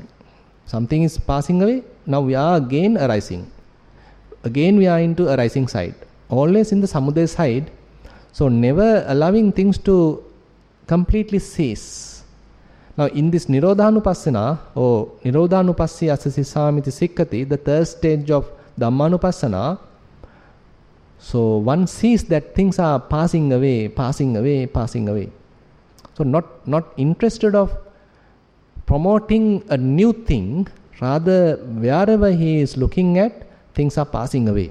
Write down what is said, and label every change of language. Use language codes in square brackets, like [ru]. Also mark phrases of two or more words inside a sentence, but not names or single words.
[en] Something is passing away, now we are again arising. Again we are into arising side, always in the samudaya side. So never allowing things to completely cease. Now in this Nirodhanupassana or [pi] Nirodhanupassī asasisamiti sikkati, [en] the third stage of Dhammanupassana, so one sees that things are passing away. So not interested of promoting a new thing, rather wherever he is looking at, things are passing away.